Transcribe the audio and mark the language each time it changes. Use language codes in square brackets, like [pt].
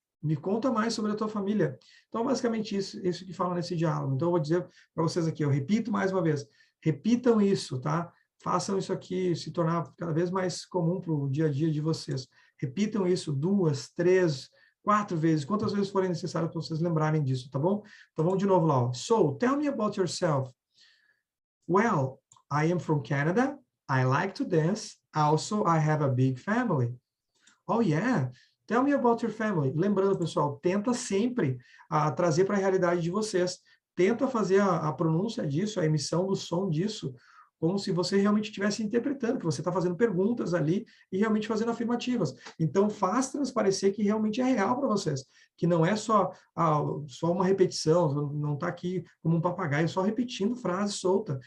[pt] Me conta mais sobre a tua família. Então, basicamente, isso que fala nesse diálogo. Então, eu vou dizer para vocês aqui, eu repito mais uma vez. Repitam isso, tá? Façam isso aqui se tornar cada vez mais comum para o dia a dia de vocês. Repitam isso 2, 3, 4 vezes, quantas vezes forem necessárias para vocês lembrarem disso, tá bom? Então, vamos de novo lá. Ó. [en] So, tell me about yourself. Well, I am from Canada. I like to dance. Also, I have a big family. Oh, yeah. Tell me about your family. [pt] Lembrando, pessoal, tenta sempre trazer para a realidade de vocês. Tenta fazer a pronúncia disso, a emissão do som disso, como se você realmente estivesse interpretando, que você está fazendo perguntas ali e realmente fazendo afirmativas. Então, faz transparecer que realmente é real para vocês, que não é só uma repetição, não está aqui como um papagaio, só repetindo frase solta.